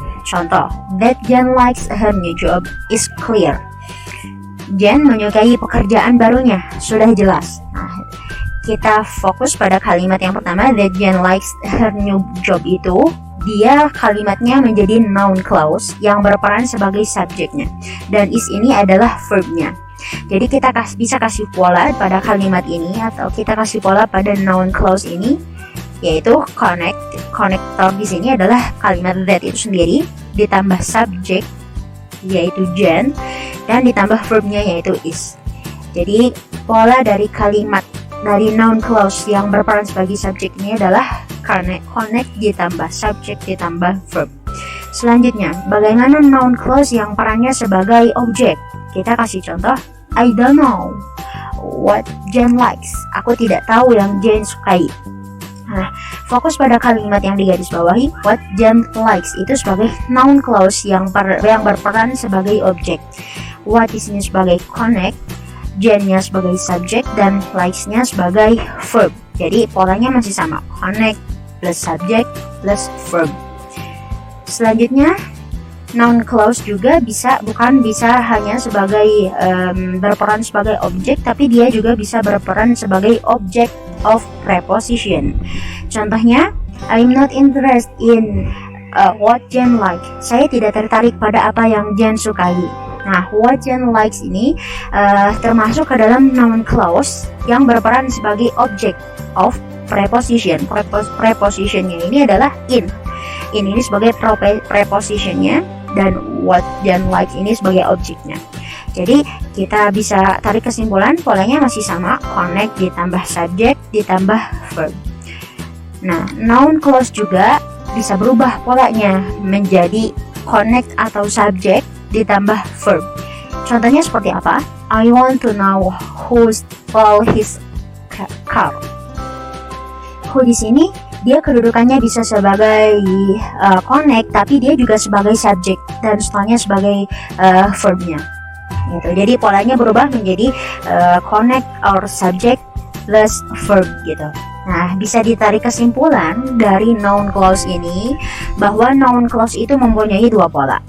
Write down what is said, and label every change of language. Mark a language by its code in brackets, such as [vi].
[id] Contoh, [en] that Jen likes her new job is clear. [id] Jen menyukai pekerjaan barunya, sudah jelas. Nah, kita fokus pada kalimat yang pertama, [en] that Jen likes her new job [id] itu. Dia kalimatnya menjadi noun clause yang berperan sebagai subjeknya, dan is ini adalah verbnya. Jadi kita bisa kasih pola pada kalimat ini, atau kita kasih pola pada noun clause ini, yaitu connector di sini adalah kalimat that itu sendiri ditambah subjek yaitu Jen, dan ditambah verbnya yaitu is. Jadi pola dari kalimat dari noun clause yang berperan sebagai subjek ini adalah connect ditambah subjek ditambah verb. Selanjutnya, bagaimana noun clause yang perannya sebagai objek? Kita kasih contoh, [en] I don't know what Jen likes. [id] Aku tidak tahu yang Jen sukai. Nah, fokus pada kalimat yang digarisbawahi, [en] what Jen likes [id] itu sebagai noun clause yang berperan sebagai objek. What di sini sebagai connect, Jen-nya sebagai subjek, dan likes-nya sebagai verb. Jadi polanya masih sama, connect plus subject plus verb. Selanjutnya, noun clause juga bukan bisa hanya sebagai berperan sebagai objek, tapi dia juga bisa berperan sebagai object of preposition. Contohnya, [en] I'm not interested in what Jen like. [id] Saya tidak tertarik pada apa yang Jen sukai. Nah, [en] what Jen likes [id] ini termasuk ke dalam noun clause yang berperan sebagai object of preposition. Prepositionnya ini adalah in. In ini sebagai prepositionnya, dan what Jen likes ini sebagai objeknya. Jadi kita bisa tarik kesimpulan polanya masih sama, connect ditambah subjek ditambah verb. Nah, noun clause juga bisa berubah polanya menjadi connect atau subjek ditambah verb. Contohnya seperti apa? [en] I want to know who stole his car. [id] Who di sini dia kedudukannya bisa sebagai connect, tapi dia juga sebagai subjek dan setelahnya sebagai verbnya. Gitu. Jadi polanya berubah menjadi connect or subject plus verb gitu. Nah, bisa ditarik kesimpulan dari noun clause ini bahwa noun clause itu mempunyai dua pola.